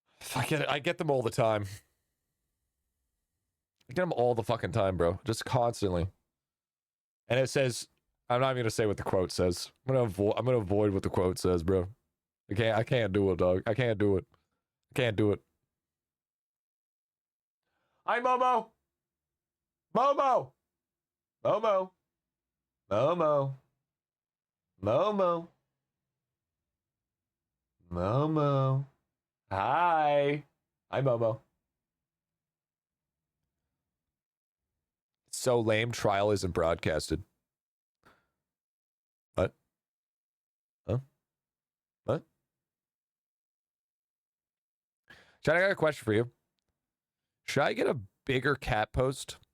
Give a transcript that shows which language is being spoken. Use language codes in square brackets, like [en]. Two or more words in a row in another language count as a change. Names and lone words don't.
[en] I get them all the time. I get them all the fucking time, bro. Just constantly. And it says, I'm not even gonna say what the quote says. I'm gonna avoid what the quote says, bro. I can't do it, dog. I can't do it. I can't do it. Hi, Momo. Momo. Momo. Momo. Momo. Momo. Hi. Hi, Momo. So lame. Trial isn't broadcasted. What? Huh? What? Chad, I got a question for you. Should I get a bigger cat post?